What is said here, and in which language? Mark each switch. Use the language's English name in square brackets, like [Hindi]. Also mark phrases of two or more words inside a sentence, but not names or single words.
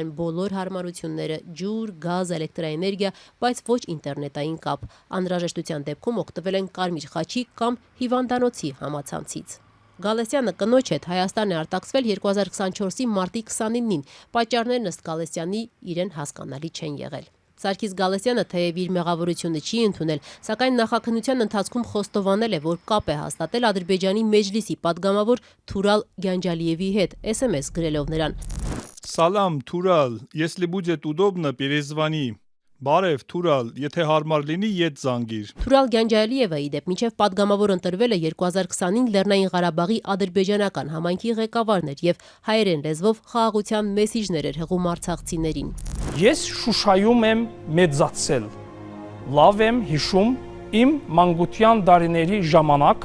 [Armenian] են բոլոր հարմարությունները՝ ջուր, գազ, էլեկտրաէներգիա, բայց ոչ ինտերնետային կապ։ Անհրաժեշտության դեպքում օգտվել են Կարմիր խաչի կամ հիվանդանոցի համացանցից։ Գալստյանը կնոջ հետ Հայաստան է արտաքսվել 2024-ի մարտի 29-ին։ Պատճառներն ըստ Գալստյանի իրեն հասկանալի չեն եղել։ Սարգիս Գալստյանը թեև իր մեղավորությունը չի ընդունել, սակայն նախաքննության ընթացքում խոստովանել է, որ կապ է հաստատել Ադրբեջանի Մեջլիսի падգամավոր Թուրալ Գյանջալիևի հետ, SMS գրելով նրան. [Russian] Салам, Турал. Если будет удобно, перезвони. [Armenian] Բարև, Թուրալ, եթե հարմար լինի, ետ զանգիր։ Թուրալ Գանջալիևը ի դեպ մինչև падգամավոր ընտրվել է 2020-ին Լեռնային Ղարաբաղի ադրբեջանական համայնքի ղեկավարն էր եւ հայերեն լեզվով խաղաղության մեսիջներ էր հղում արցախցիներին։ Ես Շուշայում եմ մեծացել, լավ եմ հիշում իմ մանկության տարիների ժամանակ։